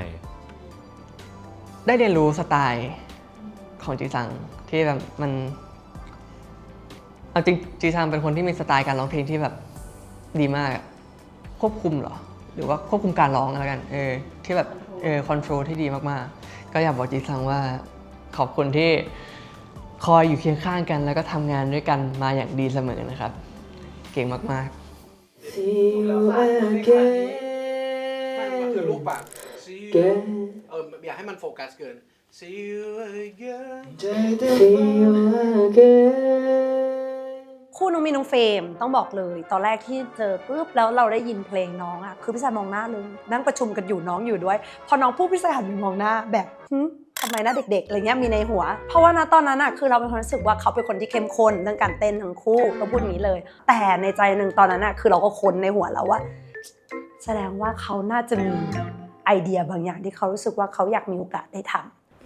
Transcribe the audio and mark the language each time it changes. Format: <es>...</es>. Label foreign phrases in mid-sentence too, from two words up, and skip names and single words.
<th>ได้เรียนรู้สไตล์ของจีซังที่แบบมันเอาจริงจีซังเป็นคนที่มีสไตล์การร้องเพลงที่แบบดีมากควบคุมเหรอหรือว่าควบคุมการร้องอะไรกันที่แบบคอนโทรลที่ดีมากๆก็อยากบอกจีซังว่าขอบคุณที่คอยอยู่เคียงข้างกันแล้วก็ทำงานด้วยกันมาอย่างดีเสมอนะครับเก่งมากๆ</th> <en>See you again</en> <th>มันคือลูกปากอยากให้มันโฟกัสเกิน</th> <en>See you again See you again</en> <th>คู่น้องมีน้องเฟรมต้องบอกเลยตอนแรกที่เจอปุ๊บแล้วเราได้ยินเพลงน้องอ่ะคือพี่ชายมองหน้าเลยนั่งประชุมกันอยู่น้องอยู่ด้วยพอน้องพูดพี่ชายหันไปมองหน้าแบบทำไมนะเด็กๆอะไรเงี้ยมีในหัวเพราะว่าณตอนนั้นอ่ะคือเราเป็นคนรู้สึกว่าเขาเป็นคนที่เข้มข้นเรื่องการเต้นทั้งคู่เราพูดอย่างนี้เลยแต่ในใจหนึ่งตอนนั้นอ่ะคือเราก็ค้นในหัวแล้วว่าแสดงว่าเขาน่าจะมีไอเดียบางอย่างที่เขารู้สึกว่าเขาอยากมีโอกาสได้ทำ</th>